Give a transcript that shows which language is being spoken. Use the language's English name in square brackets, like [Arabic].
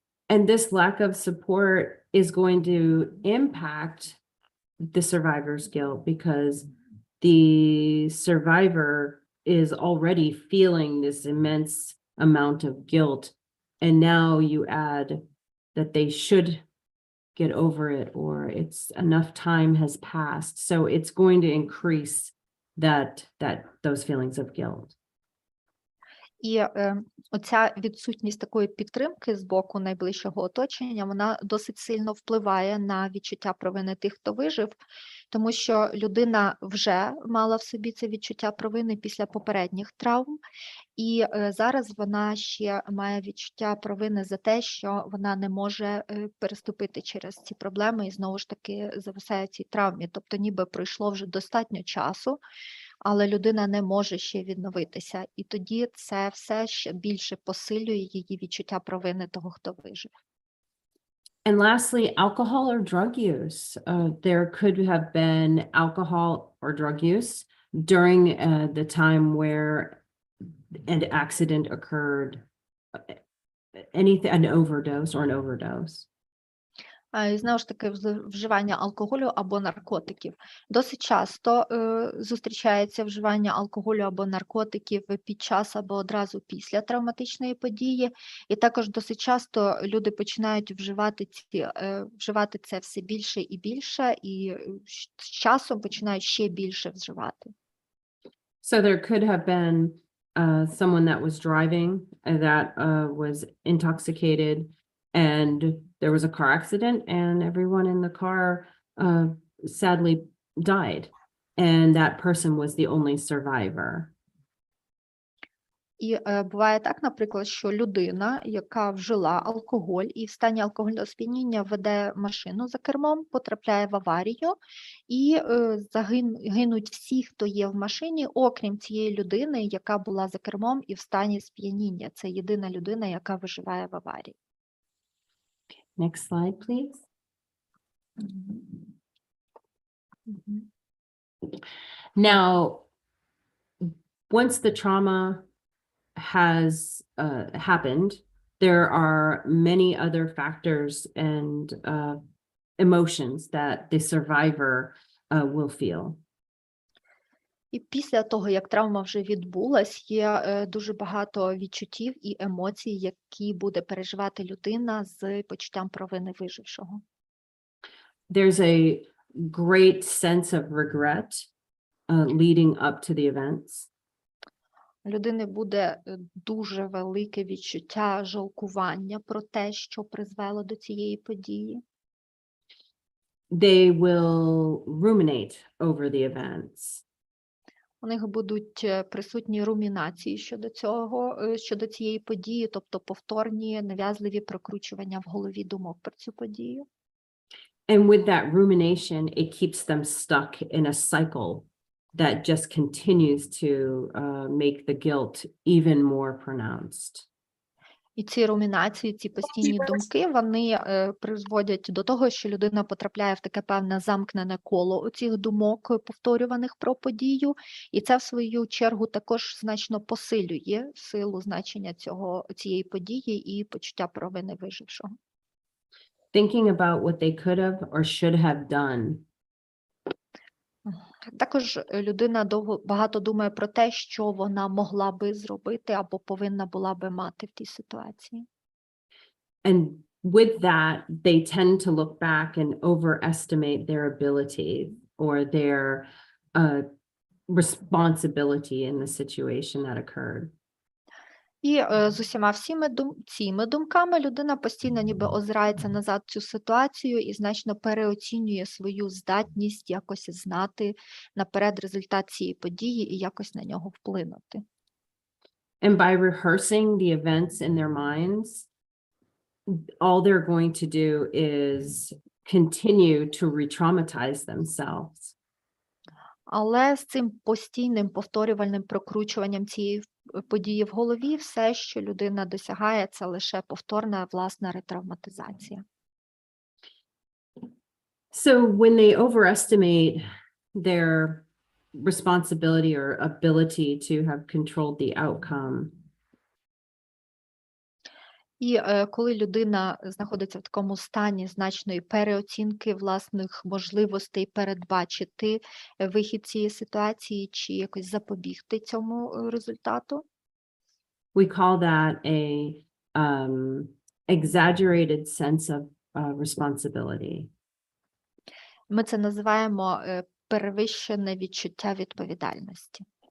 [English] And this lack of support is going to impact the survivor's guilt because the survivor is already feeling this immense amount of guilt. And now you add that they should get over it, or it's enough time has passed. So it's going to increase those feelings of guilt. [Ukrainian] І оця відсутність такої підтримки з боку найближчого оточення, вона досить сильно впливає на відчуття провини тих, хто вижив, тому що людина вже мала в собі це відчуття провини після попередніх травм, і зараз вона ще має відчуття провини за те, що вона не може переступити через ці проблеми і знову ж таки зависає в цій травмі. Тобто ніби пройшло вже достатньо часу, але людина не може ще відновитися. І тоді це все ще більше посилює її відчуття провини того, хто вижив. [English] And lastly, alcohol or drug use. There could have been alcohol or drug use during the time where an accident occurred, an overdose or an overdose. [Ukrainian] І знову ж таки, вживання алкоголю або наркотиків. Досить часто зустрічається вживання алкоголю або наркотиків під час або одразу після травматичної події. І також досить часто люди починають вживати це все більше і більше, і з часом починають ще більше вживати. [English] So there could have been someone that was driving that was intoxicated, and there was a car accident, and everyone in the car sadly died, and that person was the only survivor. [Ukrainian] І буває так, наприклад, що людина, яка вжила алкоголь і в стані алкогольного сп'яніння веде машину за кермом, потрапляє в аварію, і гинуть всі, хто є в машині, окрім цієї людини, яка була за кермом і в стані сп'яніння. Це єдина людина, яка виживає в аварії. [English] Next slide, please. Now, once the trauma has happened, there are many other factors and emotions that the survivor will feel. [Ukrainian] І після того, як травма вже відбулась, є дуже багато відчуттів і емоцій, які буде переживати людина з почуттям провини вижившого. [English] There's a great sense of regret leading up to the events. [Ukrainian] Людини буде дуже велике відчуття жалкування про те, що призвело до цієї події. [English] They will ruminate over the events. [Ukrainian] У них будуть присутні румінації щодо цієї події, тобто повторні нав'язливі прокручування в голові думок про цю подію. [English] And with that rumination, it keeps them stuck in a cycle that just continues to make the guilt even more pronounced. [Ukrainian] І ці румінації, ці постійні думки, вони призводять до того, що людина потрапляє в таке певне замкнене коло оцих думок, повторюваних про подію, і це, в свою чергу, також значно посилює силу значення цієї події і почуття провини вижившого. [English] Thinking about what they could have or should have done. [Ukrainian] Також людина багато думає про те, що вона могла би зробити або повинна була би мати в тій ситуації. [English] And with that, they tend to look back and overestimate their ability or their responsibility in the situation that occurred. [Ukrainian] І з усіма цими думками людина постійно ніби озирається назад цю ситуацію і значно переоцінює свою здатність якось знати наперед результат цієї події і якось на нього вплинути. [English] And by rehearsing the events in their minds, all they're going to do is continue to re-traumatize themselves. [Ukrainian] Але з цим постійним повторювальним прокручуванням цієї події в голові, все, що людина досягає, це лише повторна власна ретравматизація. [English] So when they overestimate their responsibility or ability to have controlled the outcome, [Ukrainian] І коли людина знаходиться в такому стані значної переоцінки власних можливостей передбачити вихід цієї ситуації чи якось запобігти цьому результату, [English] we call that a exaggerated sense of responsibility. [Ukrainian] ми це називаємо перевищене відчуття відповідальності.